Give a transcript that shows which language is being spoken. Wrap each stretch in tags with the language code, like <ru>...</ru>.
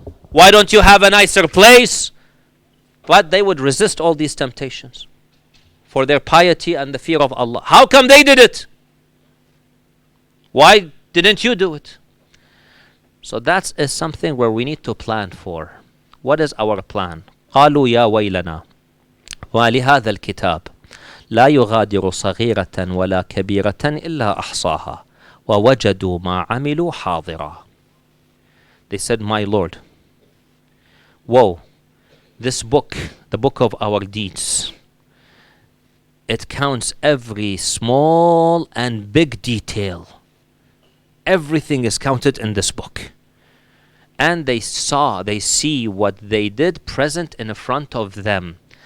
<en>Why don't you have a nicer place? But they would resist all these temptations for their piety and the fear of Allah. How come they did it? Why didn't you do it? So that is something where we need to plan for. What is our plan?</en> <ar>قالوا يا ويلنا ولهذا الكتاب لا يغادر صغيرة ولا كبيرة إلا أحصاها ووجدوا ما عملوا حاضرا.</ar> <en>They said, my Lord, woe, this book, the book of our deeds, it counts every small and big detail. Everything is counted in this book. And they see what they did present in front of them.</en>